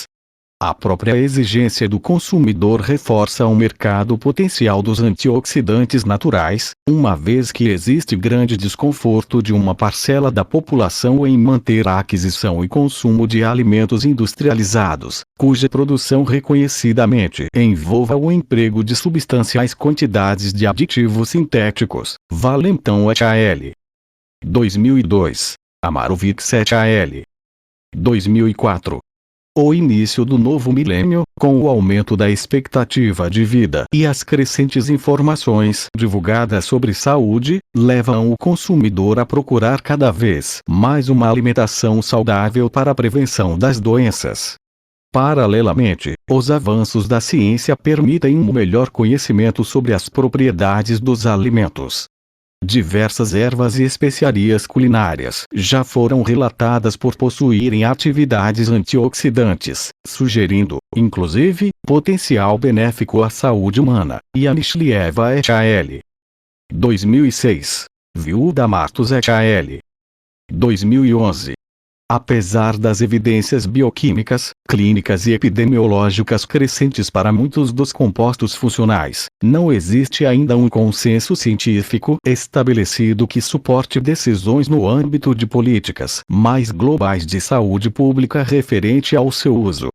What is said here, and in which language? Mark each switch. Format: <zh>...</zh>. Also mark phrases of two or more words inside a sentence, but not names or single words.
<pt>A própria exigência do consumidor reforça o mercado potencial dos antioxidantes naturais, uma vez que existe grande desconforto de uma parcela da população em manter a aquisição e consumo de alimentos industrializados, cuja produção reconhecidamente envolva o emprego de substanciais quantidades de aditivos sintéticos. Valenton et al. 2002. Amarovics et al. 2004. O início do novo milênio, com o aumento da expectativa de vida e as crescentes informações divulgadas sobre saúde, levam o consumidor a procurar cada vez mais uma alimentação saudável para a prevenção das doenças. Paralelamente, os avanços da ciência permitem um melhor conhecimento sobre as propriedades dos alimentos. Diversas ervas e especiarias culinárias já foram relatadas por possuírem atividades antioxidantes, sugerindo, inclusive, potencial benéfico à saúde humana. Yanishlieva et al. 2006. Viúda Matos et al. 2011. Apesar das evidências bioquímicas, clínicas e epidemiológicas crescentes para muitos dos compostos funcionais, não existe ainda um consenso científico estabelecido que suporte decisões no âmbito de políticas mais globais de saúde pública referente ao seu uso.</pt>